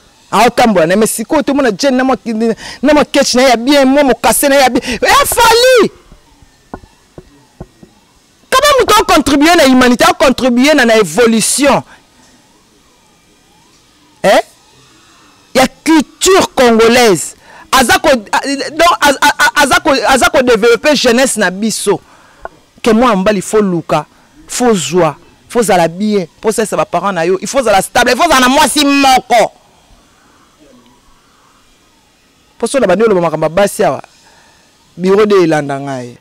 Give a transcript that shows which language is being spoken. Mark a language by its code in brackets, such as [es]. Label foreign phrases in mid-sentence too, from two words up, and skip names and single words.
[ln] Aotambola na, mais sikoyo tomona jeune na mwa, na mwa ketch na ye ya bien, mwa mokase na ye ya bien. Eza fali. Kama mutu acontribue na humanité, acontribue na, na évolution. Eh? Ya [fr] culture congolaise. [ln] Aza ko, a, donc, a, a, a, aza ko, aza ko développer jeunesse na biso. Ke mwa mbali fo luka, fo zwa, fo zala bien, fo sesa ba parents na yo, [fr] il faut [ln] zala stable, [fr] il faut [ln] zala na mwasi moko. Po so na bandi oloba makambo ya basi awa, biro de elanda ngai.